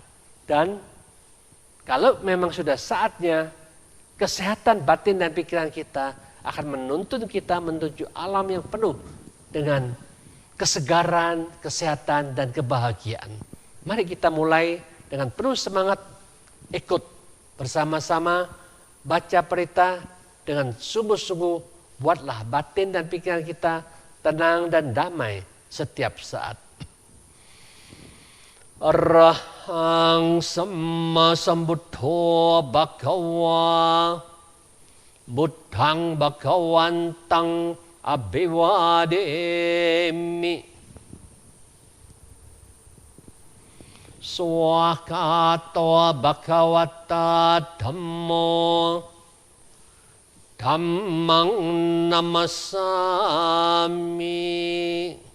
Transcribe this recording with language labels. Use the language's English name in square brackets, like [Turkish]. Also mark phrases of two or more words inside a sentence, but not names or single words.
[Indonesian] Dan kalau memang sudah saatnya, kesehatan batin dan pikiran kita akan menuntun kita menuju alam yang penuh dengan kesegaran, kesehatan, dan kebahagiaan. Mari kita mulai dengan penuh semangat, ikut bersama-sama baca perita dengan sungguh-sungguh. Buatlah batin dan pikiran kita tenang dan damai setiap saat. [Pali] Arahang Samma Sambuddho Bhagava Buddhang Bhagavantang Abhivademi Swakato Bhagavata Dhammo Dhammang namasami.